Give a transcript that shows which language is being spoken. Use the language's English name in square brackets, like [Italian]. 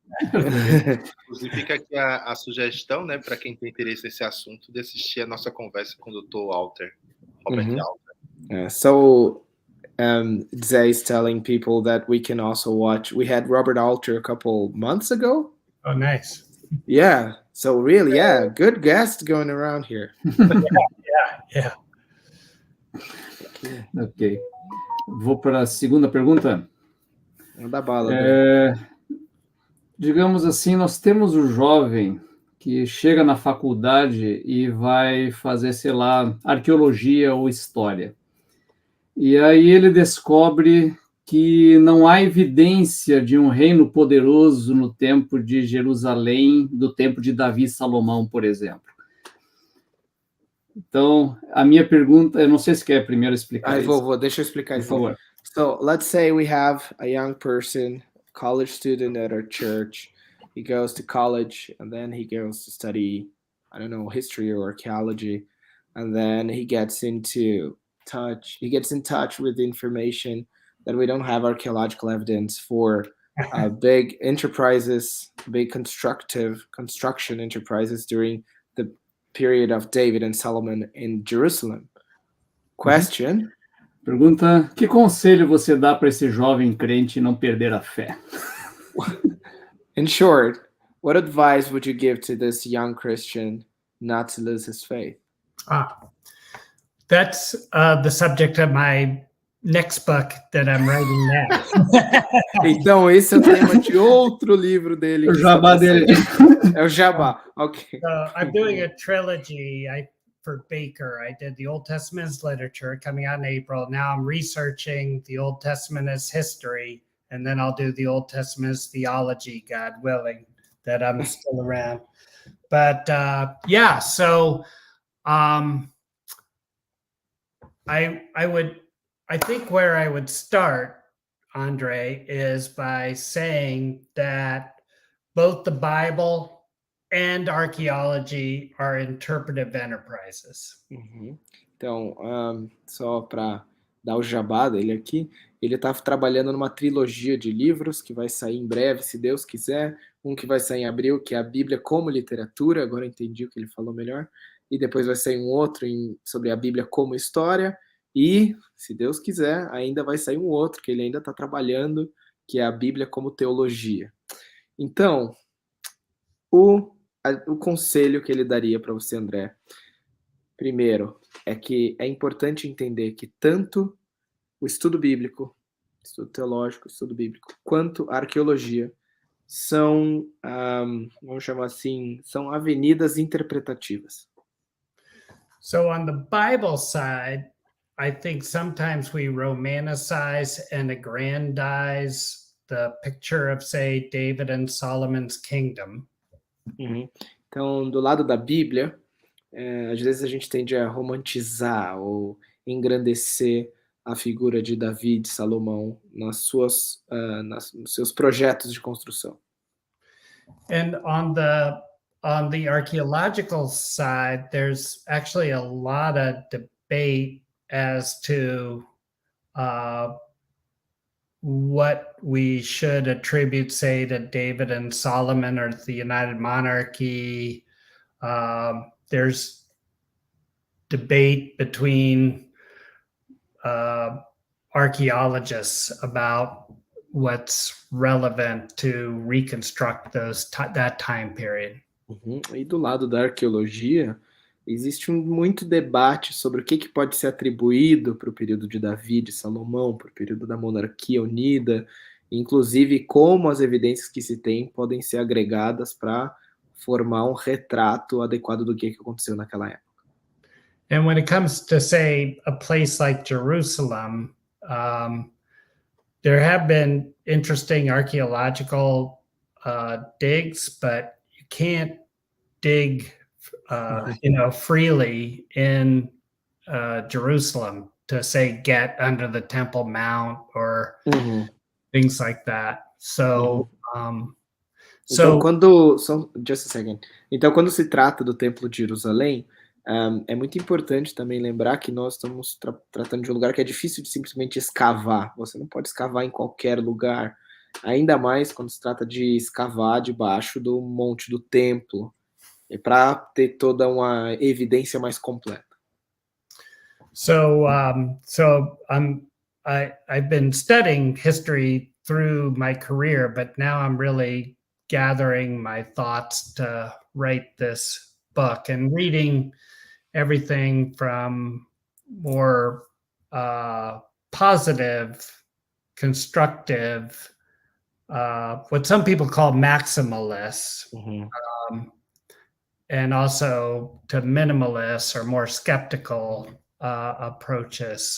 [Portuguese] Inclusive, fica aqui a sugestão, né, para quem tem interesse nesse assunto, de assistir a nossa conversa com o Dr. Alter, Robert Alter. [English] So, Zay is telling people that we can also watch. We had Robert Alter a couple months ago. Oh, nice. Yeah, So really, yeah, good guest going around here. Yeah. Ok. [Portuguese] Vou para a segunda pergunta. Manda bala, André. Digamos assim, nós temos o jovem que chega na faculdade e vai fazer, sei lá, arqueologia ou história. E aí ele descobre que não há evidência de um reino poderoso no tempo de Jerusalém, do tempo de Davi e Salomão, por exemplo. Então, a minha pergunta, eu não sei se quer primeiro explicar isso. Deixa eu explicar Por isso. favor. [English] So let's say we have a young person, college student at our church. He goes to college and then he goes to study, I don't know, history or archaeology. And then he gets in touch with information that we don't have archaeological evidence for big enterprises, big construction enterprises during the period of David and Solomon in Jerusalem. Question. [Portuguese] Pergunta: que conselho você dá para esse jovem crente não perder a fé? [English] In short, what advice would you give to this young Christian not to lose his faith? That's the subject of my next book that I'm writing now. [Portuguese] Então, esse é o tema de outro livro dele. O jabá dele. É o jabá, ok. [English] So I'm doing a trilogy for Baker. I did the Old Testament as literature coming out in April. Now I'm researching the Old Testament as history, and then I'll do the Old Testament as theology, God willing, that I'm still around. But yeah, so I think where I would start, Andre, is by saying that both the Bible and archaeology are interpretive enterprises. [Portuguese] Então, só para dar o jabá dele aqui, ele está trabalhando numa trilogia de livros que vai sair em breve, se Deus quiser. Um que vai sair em abril, que é a Bíblia como literatura, agora entendi o que ele falou melhor. E depois vai sair um outro sobre a Bíblia como história. E, se Deus quiser, ainda vai sair um outro que ele ainda está trabalhando, que é a Bíblia como teologia. Então, o conselho que ele daria para você, André, primeiro, é que é importante entender que tanto o estudo bíblico, estudo teológico, estudo bíblico, quanto a arqueologia são, vamos chamar assim, são avenidas interpretativas. [English] So on the Bible side, I think sometimes we romanticize and aggrandize the picture of, say, David and Solomon's kingdom. [Portuguese] Então, do lado da Bíblia, às vezes a gente tende a romantizar ou engrandecer a figura de Davi e de Salomão nos seus projetos de construção. [English] And on the archaeological side, there's actually a lot of debate as to what we should attribute, say, to David and Solomon or the United Monarchy. There's debate between archaeologists about what's relevant to reconstruct that time period. [Portuguese] E do lado da arqueologia, existe muito debate sobre o que pode ser atribuído para o período de Davi, de Salomão, para o período da monarquia unida, inclusive como as evidências que se tem podem ser agregadas para formar um retrato adequado do que aconteceu naquela época. [English] And when it comes to, say, a place like Jerusalem, there have been interesting archaeological digs, but you can't dig freely in Jerusalem to, say, get under the Temple Mount or things like that. So, just a second. [Portuguese] Então, quando se trata do Templo de Jerusalém, é muito importante também lembrar que nós estamos tratando de um lugar que é difícil de simplesmente escavar. Você não pode escavar em qualquer lugar, ainda mais quando se trata de escavar debaixo do monte do templo. É para ter toda uma evidência mais completa. [English] So I've been studying history through my career, but now I'm really gathering my thoughts to write this book and reading everything from more positive, constructive, what some people call maximalists, and also to minimalists or more skeptical approaches.